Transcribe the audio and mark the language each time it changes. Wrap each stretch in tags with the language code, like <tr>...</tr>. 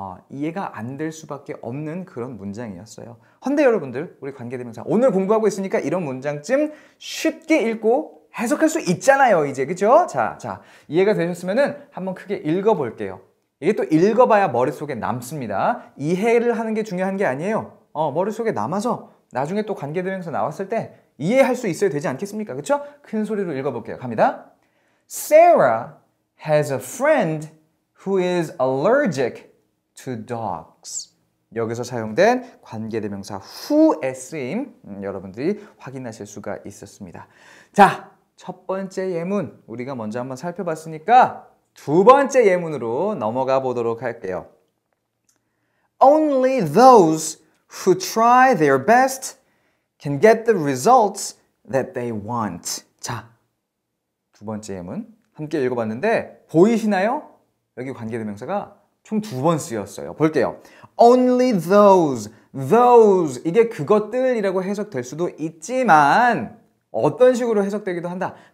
<ko>이해가 안 될 수밖에 없는 그런 문장이었어요. 헌데 여러분들, 우리 관계대명사 오늘 공부하고 있으니까 이런 문장쯤 쉽게 읽고 해석할 수 있잖아요, 이제. 그죠? 자, 이해가 되셨으면은 한번 크게 읽어볼게요. 이게 또 읽어봐야 머릿속에 남습니다. 이해를 하는 게 중요한 게 아니에요. 머릿속에 남아서 나중에 또 관계대명사 나왔을 때 이해할 수 있어야 되지 않겠습니까? 그렇죠? 큰 소리로 읽어볼게요. 갑니다.</ko> <en>Sarah has a friend who is allergic to dogs.</en> <ko>여기서 사용된 관계대명사 who의 쓰임 여러분들이 확인하실 수가 있었습니다. 자, 첫 번째 예문 우리가 먼저 한번 살펴봤으니까 두 번째 예문으로 넘어가 보도록 할게요.</ko> <en>Only those who try their best can get the results that they want.</en> <ko>자, 두 번째 예문 함께 읽어봤는데 보이시나요? 여기 관계대명사가 총 2번 쓰였어요. 볼게요. Only those, 이게 그것들이라고 해석될 수도 있지만 어떤 식으로 해석되기도 한다?</ko>